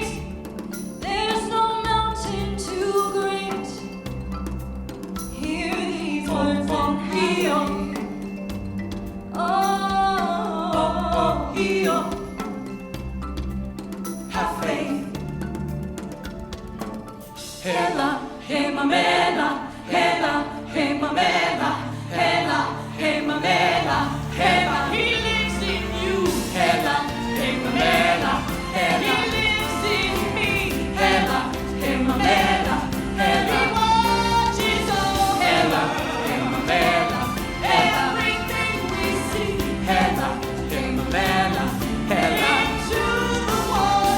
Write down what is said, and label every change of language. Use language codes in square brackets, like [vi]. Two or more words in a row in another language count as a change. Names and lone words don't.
[en] There's no mountain too great. Hear these words and feel. Oh, oh, oh, have faith. [zu] Hela, hey mamela, hela, hey mamela, hela, hey mamela, hela. [en] He lives in you. [zu] Hela, hey mamela, hela. [en] He lives in me. [zu] Hela, hey mamela, hela. [en] He watches over. [zu] Hela, hey mamela, hela. [en] Everything we see. [zu] Hela, hey mamela, hela. [en] Into the wall.